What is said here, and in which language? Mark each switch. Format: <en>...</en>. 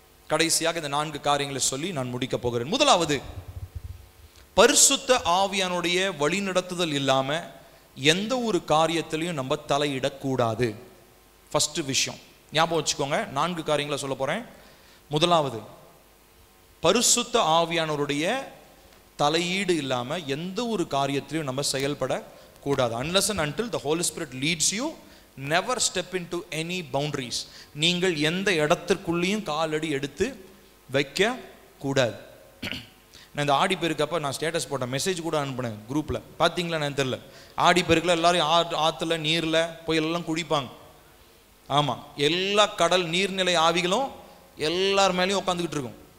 <ta>கடைசியாக இந்த 4 காரியங்களை சொல்லி நான் முடிக்க போகிறேன். முதலாவது, பரிசுத்த ஆவியானுடைய வழிநடத்துதல் இல்லாம எந்த ஒரு காரியத்திலையும் நம்ம தலையிடக்கூடாது. ஃபர்ஸ்ட் விஷயம் ஞாபகம் வச்சுக்கோங்க. 4 காரியங்களை சொல்ல போறேன். முதலாவது, பரிசுத்த ஆவியானவருடைய தலையீடு இல்லாம எந்த ஒரு காரியத்திலையும் நம்ம செயல்படக்கூடாது.</ta> <en>unless and until the Holy Spirit leads you, never step into any boundaries.</en> <ta>நீங்கள் எந்த இடத்திற்குள்ளேயும் காலடி எடுத்து வைக்க கூடாது. நான் இந்த ஆடி பெருக்கப்ப நான் ஸ்டேட்டஸ் போட்டேன், மெசேஜ் கூட அனுப்பினேன் குரூப்ல. பார்த்தீங்களா நான் தெரியல. ஆடி பெருக்கில் எல்லாரும் ஆற்றுல நீர்ல போய் எல்லாம் குடிப்பாங்க. ஆமா, எல்லா கடல் நீர்நிலை ஆவிகளும் எல்லார் மேலேயும் உட்காந்துக்கிட்டு இருக்கும்.</ta>